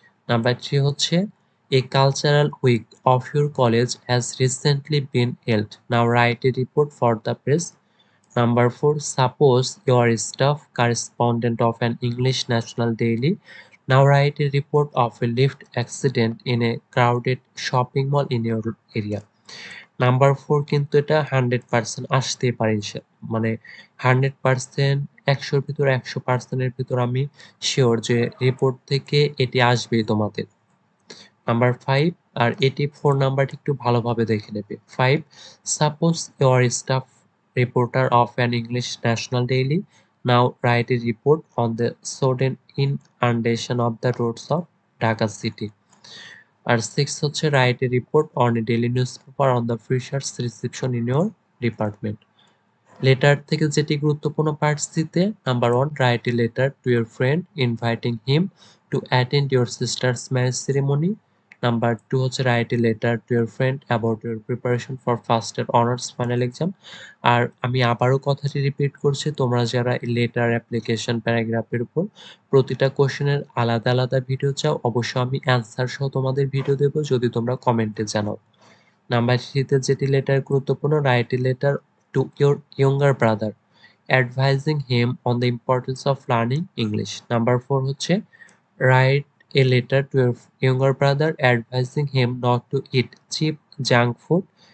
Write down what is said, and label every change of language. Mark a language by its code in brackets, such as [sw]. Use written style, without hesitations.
[en] Number 3 [bn] হচ্ছে [en] a cultural week of your college has recently been held. Now write a report for the press. Number 4, suppose you are a staff correspondent of an English national daily. Now write a report of a lift accident in a crowded shopping mall in your area. [bn] Number 4 কিন্তু এটা 100% আসতেই পারে, 100%, 100-র ভিতর 100% এর ভিতর আমি sure যে report থেকে এটি আসবেই তোমাদের। নাম্বার 5 আর 84 নাম্বারটি একটু ভালোভাবে দেখে নেবে। [en] 5, suppose you are staff reporter of an English national daily. Now write a report on the sudden inundation of the roads of Dhaka city. [bn] আর 6 হচ্ছে [en] write a report on a daily newspaper on the freshers reception in your department. [bn] Letter থেকে যেটি গুরুত্বপূর্ণ part সিতে, number 1, [en] write a letter to your friend inviting him to attend your sister's marriage ceremony. Number 2 [bn] হচ্ছে [en] write a letter to your friend about your preparation for first year honors final exam. [bn] আর আমি আবারও কথাটি repeat করছি, তোমরা যারা letter, application, প্যারাগ্রাফের উপর প্রতিটা কোশ্চেনের আলাদা আলাদা ভিডিও চাও, অবশ্যই আমি অ্যান্সার সহ তোমাদের ভিডিও দেবো যদি তোমরা কমেন্টে জানাও। [en] number 3 [bn] তে যেটি লেটার গুরুত্বপূর্ণ, [en] write a letter to your younger brother advising him on the importance of learning English. Number 4 [bn] হচ্ছে [en] write a letter to your younger brother advising him not to eat cheap junk food